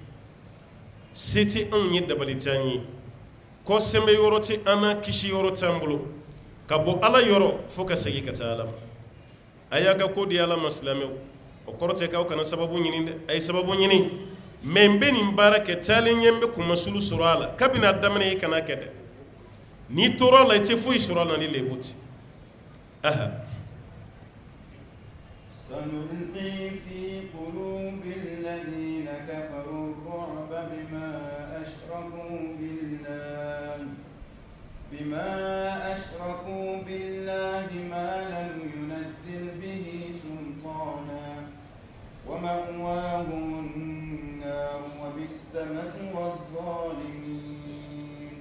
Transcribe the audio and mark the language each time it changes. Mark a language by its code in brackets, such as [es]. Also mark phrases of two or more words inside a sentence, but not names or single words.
[bm] se tɛ anw ye dabali t'an ye kɔ sɛnbɛ yɔrɔ tɛ an na kisi yɔrɔ t'an bolo ka bɔ Ala yɔrɔ fo ka segin ka taa Ala ma a y'a ka ko di Ala ma silamɛw o kɔrɔ tɛ k'aw kana sababu ɲini dɛ a ye sababu ɲini mais n bɛ nin baara kɛ taalen ɲɛ n bɛ kumasulu sɔrɔ a la kabini a daminɛ i kana kɛ dɛ n'i tora a la i tɛ foyi sɔrɔ a la ni lebu tɛ [ar] سنلقي في قلوب الذين كفروا الرعب بما أشركوا بالله ما لم ينزل به سلطانا ومأواهم النار وبئس مثوى الظالمين